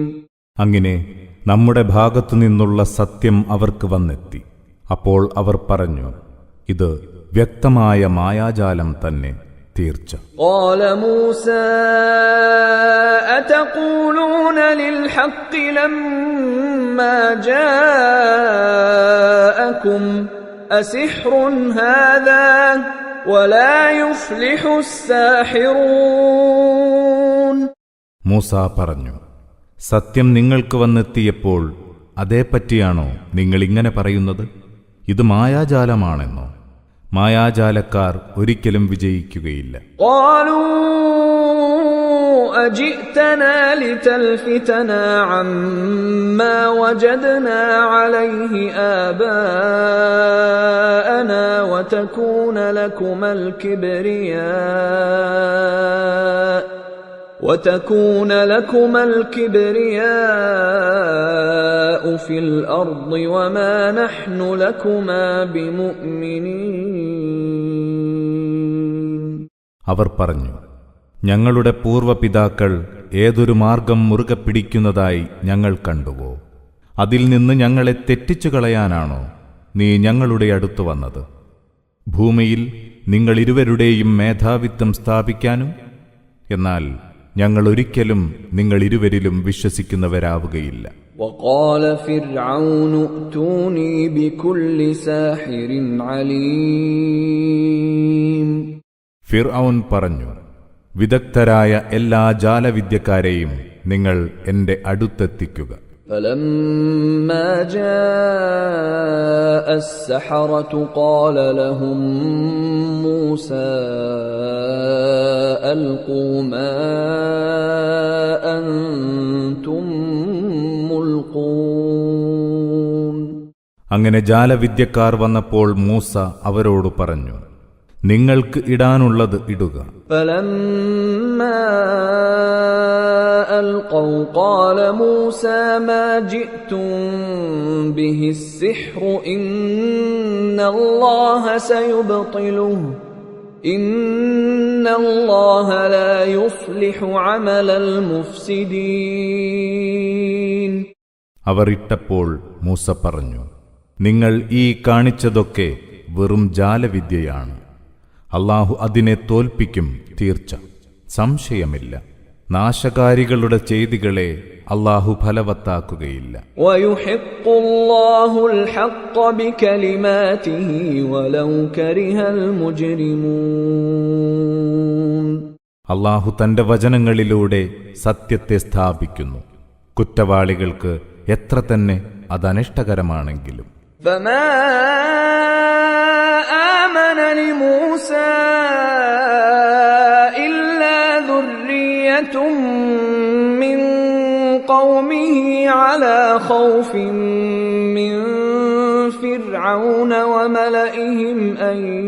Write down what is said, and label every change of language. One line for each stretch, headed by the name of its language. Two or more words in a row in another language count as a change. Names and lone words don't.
Malayalam: അങ്ങനെ നമ്മുടെ ഭാഗത്തു നിന്നുള്ള സത്യം അവർക്ക് വന്നെത്തി. അപ്പോൾ അവർ പറഞ്ഞു, ഇത് വ്യക്തമായ മായാജാലം തന്നെ തീർച്ച.
Arabic: قال موسى أتقولون للحق لما جاءكم أسحر هذا ولا يفلح الساحرون.
Malayalam: മൂസ പറഞ്ഞു, സത്യം നിങ്ങൾക്ക് വന്നെത്തിയപ്പോൾ അതേപ്പറ്റിയാണോ നിങ്ങളിങ്ങനെ പറയുന്നത്? ഇത് മായാജാലമാണെന്നോ? മായാജാലക്കാർ ഒരിക്കലും വിജയിക്കുകയില്ല.
Arabic: قالوا أجئتنا لتلفتنا عما وجدنا عليه آباءنا وتكون لكما الكبرياء في الأرض وما نحن لكما بمؤمنين.
Malayalam: അവർ പറഞ്ഞു, ഞങ്ങളുടെ പൂർവപിതാക്കൾ ഏതൊരു മാർഗം മുറുകെ പിടിക്കുന്നതായി ഞങ്ങൾ കണ്ടുവോ? അതിൽ നിന്ന് ഞങ്ങളെ തെറ്റിച്ചു കളയാനാണോ നീ ഞങ്ങളുടെ അടുത്തു വന്നത്? ഭൂമിയിൽ നിങ്ങളിരുവരുടെയും മേധാവിത്വം സ്ഥാപിക്കാനും? എന്നാൽ ഞങ്ങൾ ഒരിക്കലും നിങ്ങളിരുവരിലും വിശ്വസിക്കുന്നവരാവുകയില്ല.
Arabic: وقال فرعون ائتوني بكل ساحر عليم.
Malayalam: ഫിർഔൻ പറഞ്ഞു, വിദഗ്ധരായ എല്ലാ ജാലവിദ്യക്കാരെയും നിങ്ങൾ എന്റെ അടുത്തെത്തിക്കുക.
Arabic: فلما جاء السحرة قال لهم موسى ألقوا ما أنتم ملقون.
Malayalam: അങ്ങനെ ജാലവിദ്യക്കാർ വന്നപ്പോൾ മൂസ അവരോട് പറഞ്ഞു, നിങ്ങൾക്ക് ഇടാനുള്ളത് ഇടുക.
Arabic: فلما ألقوا قال موسى ما جئتم به السحر إن الله سيبطله إن الله لا يصلح عمل المفسدين.
Malayalam: അവർ ഇട്ടപ്പോൾ മൂസ പറഞ്ഞു, നിങ്ങൾ ഈ കാണിച്ചതൊക്കെ വെറും ജാലവിദ്യയാണ്. അല്ലാഹു അതിനെ തോൽപ്പിക്കും, തീർച്ച, സംശയമില്ല. നാശകാരികളുടെ ചെയ്തികളെ അല്ലാഹു ഫലവത്താക്കുകയില്ല.
Arabic: ويحق الله الحق بكلماته ولو كره المجرمون.
Malayalam: അല്ലാഹു തന്റെ വചനങ്ങളിലൂടെ സത്യത്തെ സ്ഥാപിക്കുന്നു, കുറ്റവാളികൾക്ക് എത്ര തന്നെ അതനിഷ്ടകരമാണെങ്കിലും.
Arabic: فما آمن لموسى إلا ذرية من قومه على خوف من فرعون وملئهم أن